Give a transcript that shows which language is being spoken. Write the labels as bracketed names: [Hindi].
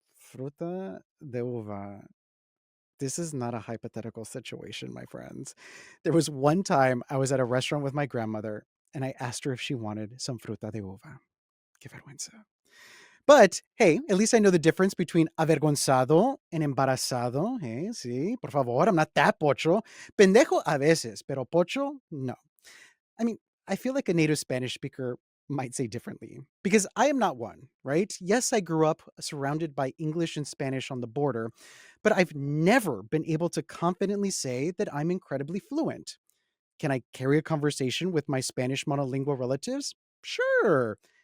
[Spanish] Fruta de uva. [English] This is not a hypothetical situation, my friends. There was one time I was at a restaurant with my grandmother and I asked her if she wanted some [Spanish] fruta de uva. Qué vergüenza. [English] But hey, at least I know the difference between avergonzado and embarazado. Hey, [Spanish] sí, por favor, [English] I'm not that pocho. [Spanish] Pendejo a veces, pero pocho, no. [English] I mean, I feel like a native Spanish speaker might say differently because I am not one, right? Yes, I grew up surrounded by English and Spanish on the border, but I've never been able to confidently say that I'm incredibly fluent. Can I carry a conversation with my Spanish monolingual relatives? Sure.